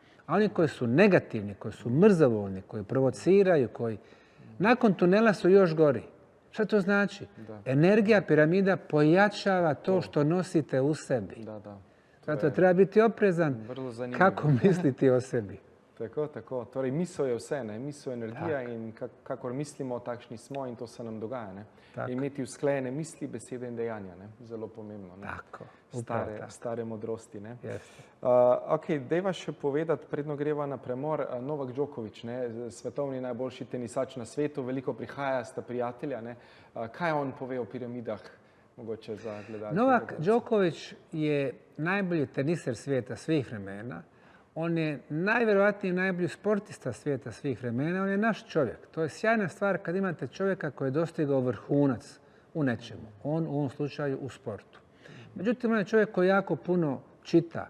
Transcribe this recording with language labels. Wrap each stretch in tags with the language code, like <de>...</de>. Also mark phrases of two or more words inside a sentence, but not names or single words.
<bs>A oni koji su negativni, koji su mrzovoljni, koji provociraju, koji nakon tunela su još gori. Šta to znači? Energija piramida pojačava to što nosite u sebi. Zato treba biti oprezan kako misliti o sebi.</bs> <sl>Tako. Torej, misel je vse, ne? Misel je energija in kakor mislimo, takšni smo in to se nam dogaja. Ne? Imeti usklajene misli, besede in dejanja. Ne? Zelo pomembno. Ne? Tako. Stare modrosti. Yes. Dejva še povedati, predno greva na premor, Novak Djokovic, ne? Svetovni najboljši tenisač na svetu, veliko prihaja, sta prijatelja. Ne? Kaj on pove o piramidah? Mogoče za gledalce.</sl> <bs>Novak Djokovic je najbolji teniser svijeta svih vremena. On je najvjerojatnije najbolji sportista svijeta svih vremena. On je naš čovjek. To je sjajna stvar kad imate čovjeka koji je dostigao vrhunac u nečemu. On u ovom slučaju u sportu. Međutim, on je čovjek koji jako puno čita.</bs>